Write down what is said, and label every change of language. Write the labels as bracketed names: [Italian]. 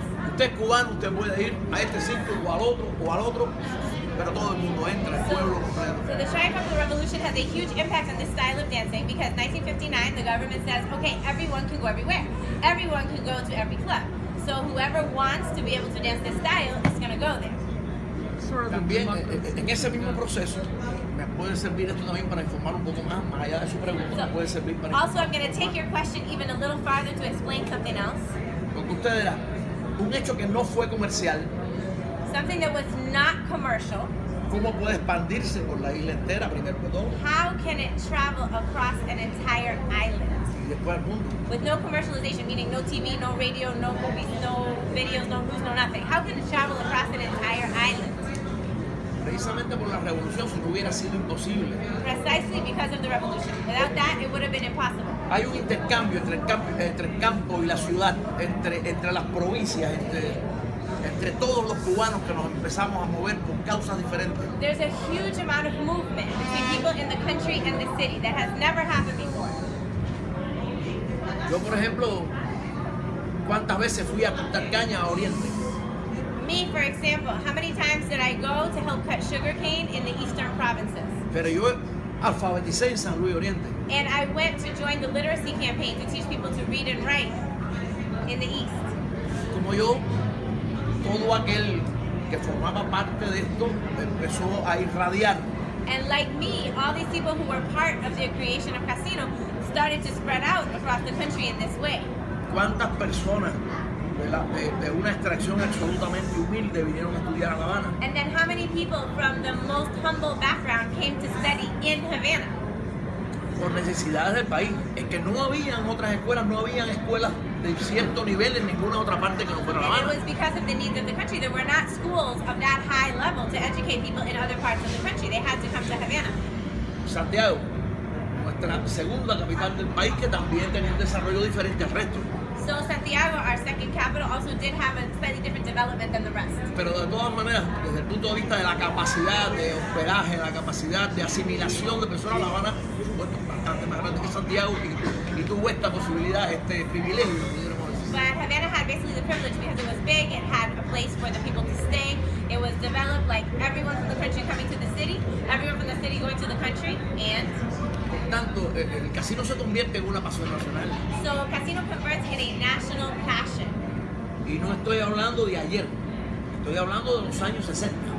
[Spanish] Usted es cubano, usted puede ir a este círculo o al otro, pero todo el mundo entra, el pueblo completo. [English] So the triumph of the revolution has a huge impact on this style of dancing, because 1959 the government says, okay, everyone can go everywhere. Everyone can go to every club. So whoever wants to be able to dance this style is going to go there. Sort of a [Spanish] También [English] democracy. [Spanish] en ese mismo proceso, me puede servir esto también para informar un poco más allá de su pregunta, me puede servir para [English] Also, I'm going to take your question even a little farther to explain something else. [Spanish] porque usted dirá, un hecho que no fue comercial, [English] Something that was not commercial. [Spanish] ¿cómo puede expandirse por la isla entera, primero que todo, [English] How can it travel across an entire island? [Spanish] y después al mundo? [English] With no commercialization, meaning no TV, no radio, no movies, no videos, no news, no nothing. How can it travel across an entire island? [Spanish] precisamente por la revolución, si no hubiera sido imposible. [English] Precisely because of the revolution. Without that, it would have been impossible. [Spanish] Hay un intercambio entre el campo y la ciudad, entre las provincias, entre todos los cubanos que nos empezamos a mover por causas diferentes. [English] There's a huge amount of movement between people in the country and the city that has never happened before. [Spanish] Yo, por ejemplo, ¿cuántas veces fui a cortar caña a Oriente? [English] Me, for example, how many times did I go to help cut sugarcane in the eastern provinces? [Spanish] Pero yo alfabeticé en San Luis Oriente. [English] And I went to join the literacy campaign to teach people to read and write in the east. [Spanish] Como yo, todo aquel que formaba parte de esto empezó a irradiar. [English] And like me, all these people who were part of the creation of Casino started to spread out across the country in this way. [Spanish] ¿Cuántas personas de una extracción absolutamente humilde vinieron a estudiar a La Habana? [English] And then how many people from the most humble background came to study in Havana? [Spanish] Por necesidades del país. Es que no habían otras escuelas, no habían escuelas de cierto nivel en ninguna otra parte que no fuera La [English] And it was because of the needs of the country. There were not schools of that high level to educate people in other parts of the country. They had to come to Havana. [Spanish] Santiago, nuestra segunda capital del país, que también tenía un desarrollo diferente al resto. [English] So Santiago, our second capital, also did have a slightly different development than the rest. [Spanish] Pero de todas maneras, desde el punto de vista de la capacidad de hospedaje, la capacidad de asimilación de personas, La Habana, por supuesto, bastante más grande que Santiago y tuvo esta posibilidad, este privilegio, pudiéramos decir. [English] But Havana had basically the privilege because it was big, it had a place for the people to stay, it was developed like everyone from the country coming to the city, everyone from the city going to the country, and [Spanish] Por tanto, el casino se convierte en una pasión nacional. [English] so Casino converts in a national passion. [Spanish] Y no estoy hablando de ayer, estoy hablando de los años 60.